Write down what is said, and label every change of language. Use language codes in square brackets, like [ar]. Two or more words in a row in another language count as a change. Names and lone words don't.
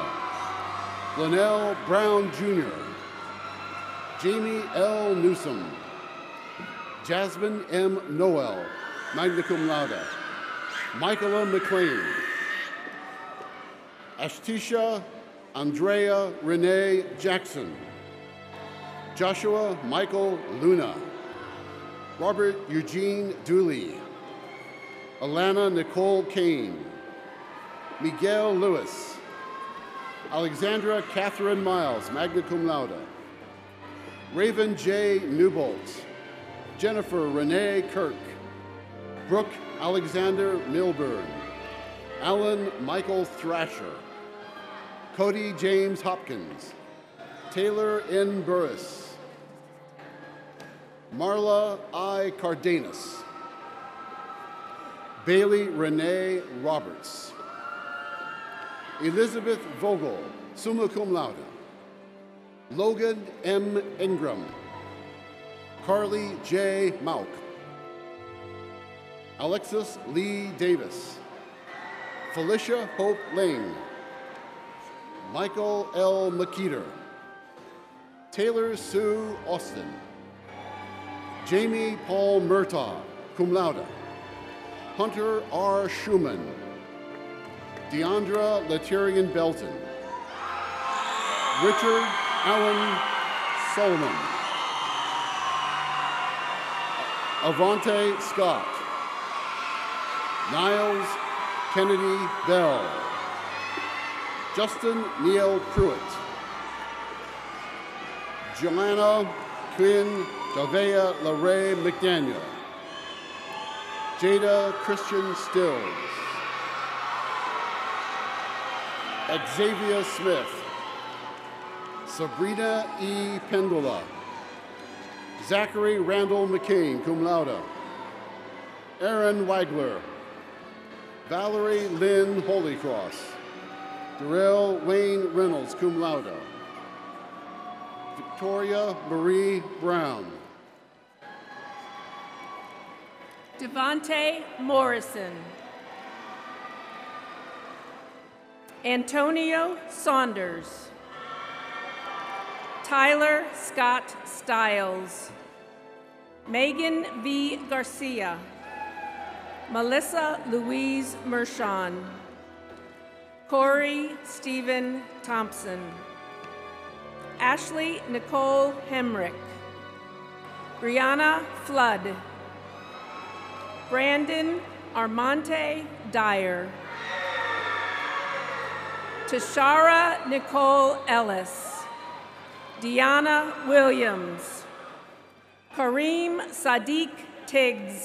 [en] Linnell Brown Jr. Jamie L. Newsom. Jasmine M. Noel, [la] magna cum laude. [en] Michaela McLean. Ashtisha Andrea Renee Jackson. Joshua Michael Luna. Robert Eugene Dooley. Alana Nicole Kane. Miguel Lewis. Alexandra Catherine Miles, [la] magna cum laude. [en] Raven J. Newbolt. Jennifer Renee Kirk. Brooke Alexander Milburn. Alan Michael Thrasher. Cody James Hopkins. Taylor N. Burris. Marla I. Cardenas. Bailey Renee Roberts. Elizabeth Vogel, [la] summa cum laude. [en] Logan M. Ingram. Carly J. Mauk. Alexis Lee Davis. Felicia Hope Lane. Michael L. McKeeter. Taylor Sue Austin. Jamie Paul Murtaugh, [la] cum laude. [en] Hunter R. Schumann. Deandra Letarian Belton. Richard Allen Solomon. Avante Scott. Niles Kennedy Bell. Justin Neil Pruitt. Joanna Quinn Javea LaRae McDaniel. Jada Christian Stills. Xavier Smith. Sabrina E. Pendula. Zachary Randall McCain, [la] cum laude. [en] Aaron Wagler. Valerie Lynn Holycross. Darrell Wayne Reynolds, [la] cum laude. [en] Victoria Marie Brown. Devontae Morrison. Antonio Saunders. Tyler Scott Stiles. Megan V. Garcia. Melissa Louise Mershon. Corey Stephen Thompson. Ashley Nicole Hemrick. Brianna Flood. Brandon Armonte Dyer. Tashara Nicole Ellis. Deanna Williams. Kareem Sadiq Tiggs.